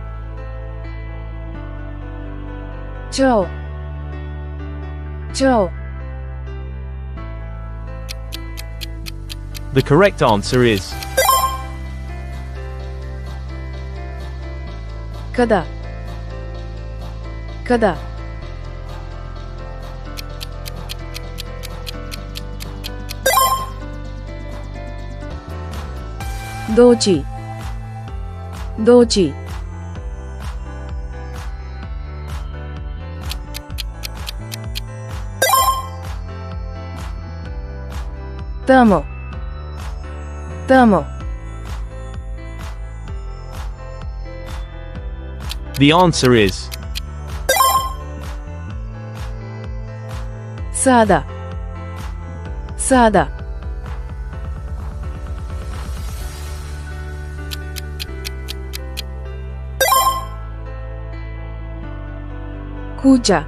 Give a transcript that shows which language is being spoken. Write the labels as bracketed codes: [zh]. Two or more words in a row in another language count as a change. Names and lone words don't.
[hr] Ćao. Ćao. [en] The correct answer is [hr] Kada. Kada. Doći. Doći. Tamo. Tamo. [en] The answer is [hr] Sada. Sada. Kuća.